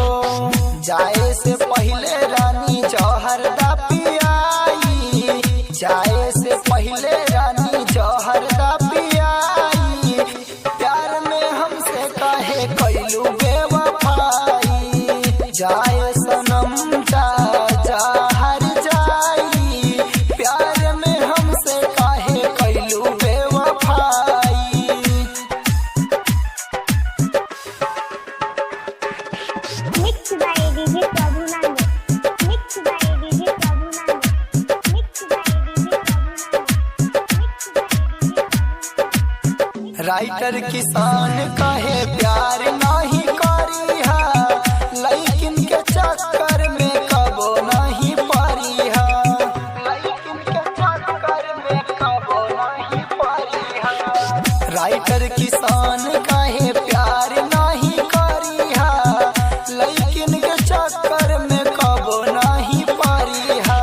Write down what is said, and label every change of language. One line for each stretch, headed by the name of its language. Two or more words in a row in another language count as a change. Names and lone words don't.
Bhojpuri: जाए से पहले रानी जौहर दा पियाई, जाए से पहले रानी जौहर दा पियाई, प्यार में हमसे काहे कैलू बेवफाई। जाए सनम जा हर जाई, प्यार में हमसे काहे कैलू बेवफाई।
English: Mixed by DJ Prabhunand. Mixed by DJ Prabhunand. Mixed by DJ Prabhunand. Mixed by DJ Prabhunand.
Bhojpuri: राइटर किसान कहे प्यार नहीं करिहा, लेकिन के चक्कर में कबो नहीं परिहा, लेकिन के चक्कर में कबो नहीं परिहा। राइटर किसान कहे प्यार नहीं करिहा, लेकिन के चक्कर में कबो नहीं परिहा।